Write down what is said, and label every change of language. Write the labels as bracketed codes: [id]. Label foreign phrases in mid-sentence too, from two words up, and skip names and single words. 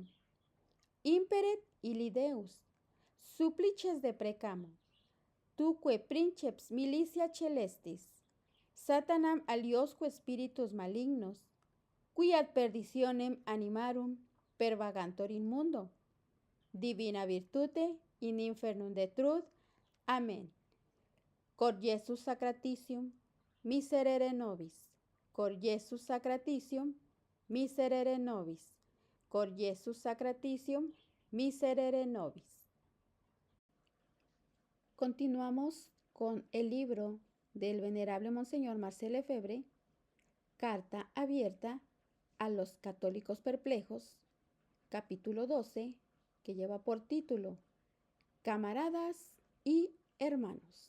[la] Imperet illi Deus, supplices deprecamo, tuque princeps militia celestis, Satanam aliosque spiritus malignos, qui ad perditionem animarum pervagantur in mundo, divina virtute in infernum detruit. Amén. Cor Iesus sacratitium, miserere nobis. Cor Iesus sacratitium, miserere nobis. Cor Iesus sacratitium, miserere nobis. [es] Continuamos con el libro del venerable Monseñor Marcel Lefebvre, Carta abierta a los católicos perplejos, capítulo 12, que lleva por título Camaradas y hermanos.